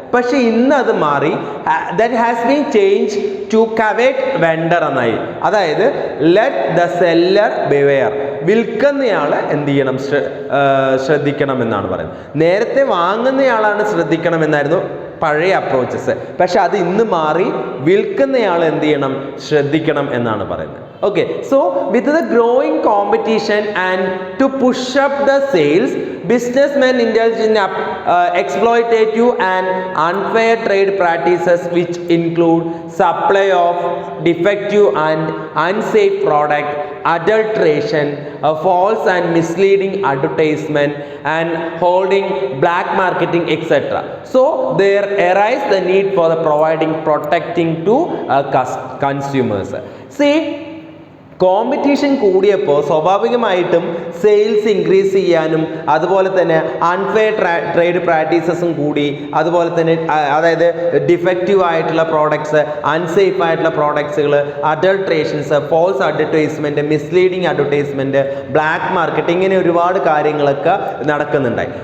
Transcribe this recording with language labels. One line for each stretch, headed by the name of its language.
Malayalam: പക്ഷെ ഇന്ന് അത് മാറി,
English: that has been change to caveat vendor
Malayalam: എന്നായി. അതായത്
English: Let the seller beware.
Malayalam: വിൽക്കുന്നയാൾ എന്ത് ചെയ്യണം? ശ്രദ്ധിക്കണം എന്നാണ് പറയുന്നത്. നേരത്തെ വാങ്ങുന്നയാളാണ് ശ്രദ്ധിക്കണം എന്നായിരുന്നു പഴയ അപ്രോച്ചസ്. പക്ഷെ അത് ഇന്ന് മാറി വിൽക്കുന്നയാൾ എന്ത് ചെയ്യണം? ശ്രദ്ധിക്കണം എന്നാണ് പറയുന്നത്.
English: Okay, so with the growing competition and to push up the sales, businessmen indulge in exploitative and unfair trade practices which include supply of defective and unsafe product, adulteration, false and misleading advertisement and holding black marketing, etc. So there arise the need for the providing protecting to consumers.
Malayalam: See, competition കൂടിയപ്പോൾ സ്വാഭാവികമായിട്ടും sales increase ചെയ്യാനും അതുപോലെ തന്നെ unfair trade പ്രാക്ടീസസും കൂടി, അതുപോലെ തന്നെ അതായത് defective ആയിട്ടുള്ള പ്രോഡക്ട്സ്, അൺസേഫ് ആയിട്ടുള്ള പ്രോഡക്ട്സുകൾ, അഡൾട്രേഷൻസ്, false advertisement, misleading advertisement, black market, ഇങ്ങനെ ഒരുപാട് കാര്യങ്ങളൊക്കെ നടക്കുന്നുണ്ടായി.